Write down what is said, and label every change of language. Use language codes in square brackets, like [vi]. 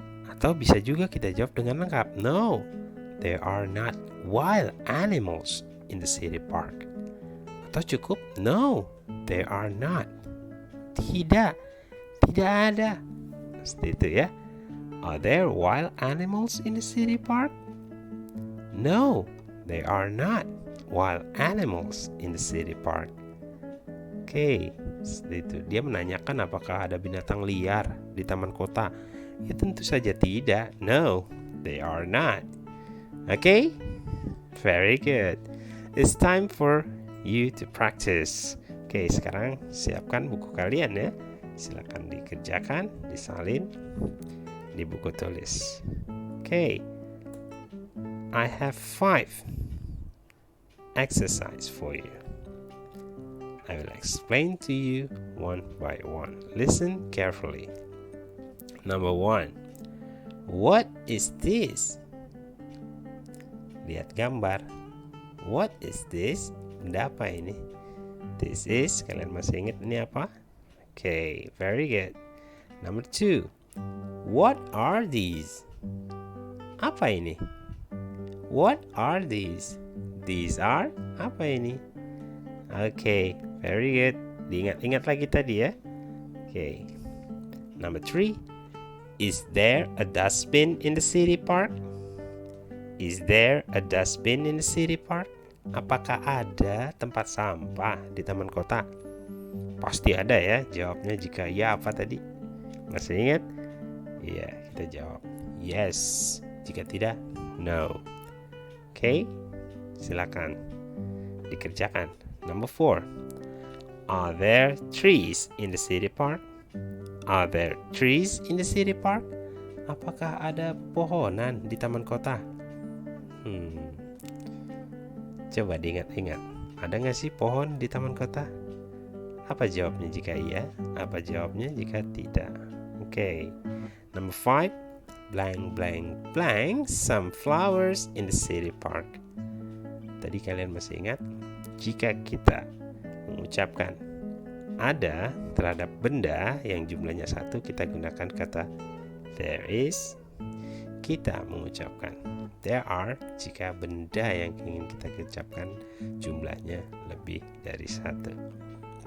[id] Atau bisa juga kita jawab dengan lengkap. [en] No, there are not wild animals in the city park. [id] Atau cukup, [en] no, there are not. [id] Tidak ada. Seperti itu ya. [en] Are there wild animals in the city park? No, there are not wild animals in the city park. [id] Oke, itu dia menanyakan apakah ada binatang liar di taman kota. Ya tentu saja tidak. [en] No, they are not. Okay, very good. It's time for you to practice. [id] Oke, sekarang siapkan buku kalian ya. Silakan dikerjakan, disalin di buku tulis. [en] Oke, I have 5 exercise for you. I will explain to you one by one. Listen carefully. Number 1. What is this? [id] Lihat gambar. [en] What is this? [id] Benda apa ini? [en] This is, [id] kalian masih ingat ini apa? [en] Okay, very good. Number 2. What are these? [id] Apa ini? [en] What are these? These are, [id] apa ini? [en] Okay, very good. [id] Diingat-ingat lagi tadi ya. [en] Okay. Number 3. Is there a dustbin in the city park? Is there a dustbin in the city park? [id] Apakah ada tempat sampah di taman kota? Pasti ada ya. Jawabnya jika ya apa tadi? Masih ingat? Iya, kita jawab yes. Jika tidak, no. Oke, silakan dikerjakan. [en] Number 4. Are there trees in the city park? Are there trees in the city park? [id] Apakah ada pohonan di taman kota? Coba diingat-ingat. Ada nggak sih pohon di taman kota? Apa jawabnya jika iya? Apa jawabnya jika tidak? [en] Okay. Number 5. Blank, blank, blank. Some flowers in the city park. [id] Tadi kalian masih ingat? Jika kita mengucapkan ada terhadap benda yang jumlahnya 1, kita gunakan kata there is. Kita mengucapkan there are jika benda yang ingin kita ucapkan jumlahnya lebih dari 1.